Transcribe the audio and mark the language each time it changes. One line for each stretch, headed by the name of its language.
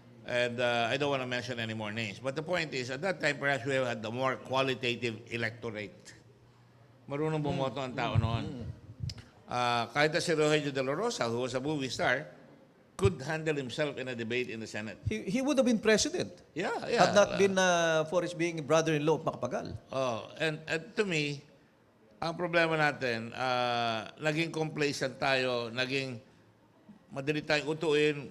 English: I don't want to mention any more names. But the point is, at that time, perhaps we had the more qualitative electorate.
Filipino: Marunong bumoto ang tao noon. Kahit na si
English: Rogelio De La Rosa, who was a movie star, could handle himself in a debate in the Senate. He would have been president Yeah. had not been for his being brother-in-law of Macapagal. And to me,
Filipino: ang problema natin, naging complacent tayo, naging madali tayong utuin.